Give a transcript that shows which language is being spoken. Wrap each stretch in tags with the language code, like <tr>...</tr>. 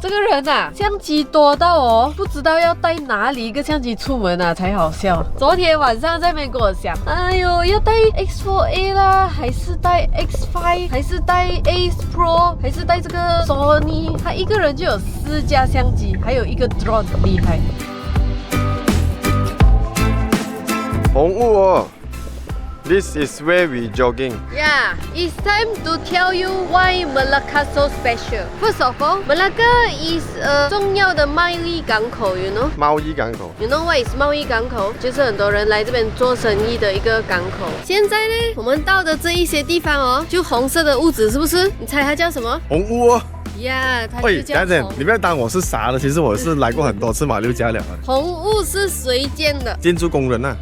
<zh>这个人啊，相机多到哦，不知道要带哪里一个相机出门啊，才好笑。昨天晚上在那边跟我讲，哎呦，要带 X4A 啦，还是带 X5，还是带 Ace Pro， 还是带这个 Sony。他一个人就有4架相机，还有一个 drone， 厉害。红雾哦。</zh> <en>This is where we jogging. Yeah, it's time to tell you why Melaka so special. First of all, Melaka is a</en> <zh>重要的贸易港口</zh> <en>you know?</en> <zh>贸易港口</zh> <en>You know what is</en> <zh>贸易港口？就是很多人来这边做生意的一个港口。现在呢，我们到的这一些地方哦，就红色的屋子是不是？你猜它叫什么？红屋哦。呀，它就叫红。你不要当我是傻的，其实我是来过很多次马六甲了。红屋是谁建的？建筑工人啊，</zh>